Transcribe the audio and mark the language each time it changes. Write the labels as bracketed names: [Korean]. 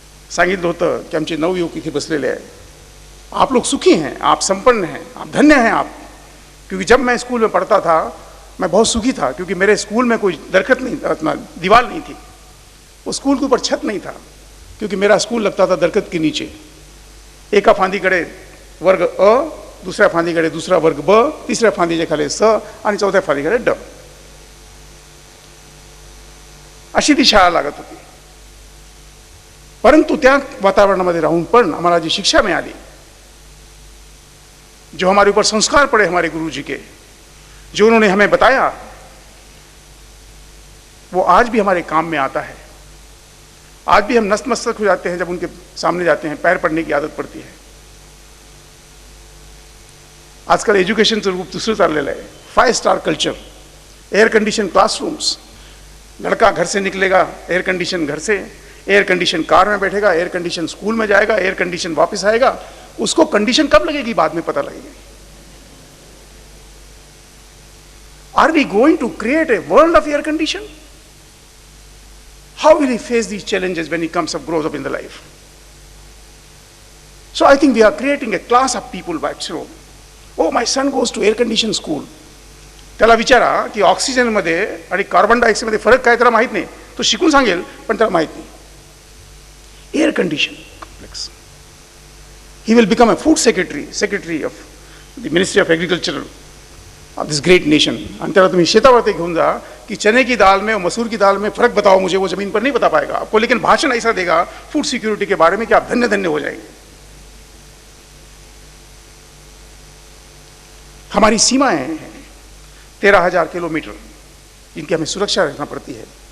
[Marathi] सांगितलं होतं की आमचे नवयुवक इथे बसलेले आहे, [Hindi] आप लोग सुखी हैं, आप संपन्न हैं, आप धन्य हैं आप, क्योंकि जब मैं स्कूल में पढ़ता था मैं बहुत सुखी था, क्योंकि मेरे स्कूल में कोई दरख्त नहीं, अपना दीवार नहीं थी, वो स्कूल के ऊपर छत नहीं था, क्योंकि मेरा स्कूल लगता था दरख्त के नीचे। [Marathi] एका फांदी कडे वर्ग अ, दुसऱ्या फांदी कडे दूसरा वर्ग ब, तिसऱ्या फांदीच्या खाली स आणि चौथ्या फांदी कडे ड, अशी ती शाळा लागत होती। परंतु त्या वातावरणामध्ये राहून पण आम्हाला जी शिक्षा मिळाली, [Hindi] जो हमारे ऊपर संस्कार पड़े हमारे गुरुजी के, जो उन्होंने हमें बताया, वो आज भी हमारे काम में आता है। आज भी हम नतमस्तक हो जाते हैं जब उनके सामने जाते हैं, पैर पड़ने की आदत पड़ती है। [Marathi] आजकल एज्युकेशनचं रूप दुसरं चाललेलं आहे, [Hindi] 5 star culture, air condition classrooms, लड़का घर से निकलेगा एयर कंडीशन घर से, एयर कंडीशन कार में बैठेगा, एयर कंडीशन स्कूल में जाएगा, एयर कंडीशन वापस आएगा, उसको कंडीशन कब लगेगी बाद में पता लगेगी। [English] Are we going to create a world of air condition? How will he face these challenges when he comes up, grows up in the life? So I think we are creating a class of people by actually, oh my son goes to air conditioned school. [Marathi] त्याला विचारा की ऑक्सिजनमध्ये आणि carbon डायऑक्साईडमध्ये फरक काय त्याला माहित नाही, तो शिकून सांगेल पण त्याला माहित नाही. [English] Air condition complex. He will become a food secretary of the Ministry of Agriculture of this great nation. [Marathi] आणि त्याला तुम्ही शेतावरती घेऊन जा [Hindi] कि चने की दाल में और मसूर की दाल में फर्क बताओ मुझे, वो जमीन पर नहीं बता पाएगा आपको, लेकिन भाषण ऐसा देगा फूड सिक्योरिटी के बारे में कि आप धन्य धन्य हो जाएंगे. हमारी सीमाएं हैं 13,000 किलोमीटर, जिनकी हमें सुरक्षा रखना पड़ती है.